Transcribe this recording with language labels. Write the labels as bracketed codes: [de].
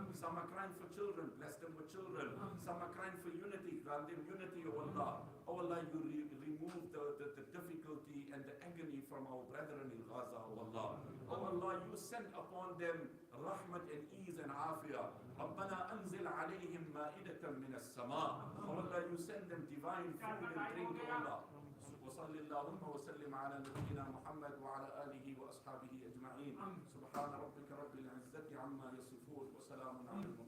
[en] Some are crying for children, bless them with children. Some are crying for unity, grant them unity, O Allah. O Allah, you remove the difficulty and the agony from our brethren in Gaza, O Allah. O Allah, you send upon them rahmat and ease and afiyah. [ar] ربنا أنزل عليهم مائدة من السماء. [en] O Allah, you send them divine food and drink, O Allah. [ar] وصل اللهم وسلم على نبينا محمد وعلى آله وأصحابه أجمعين. سبحان ربك رب العزة عما يصفون وسلام على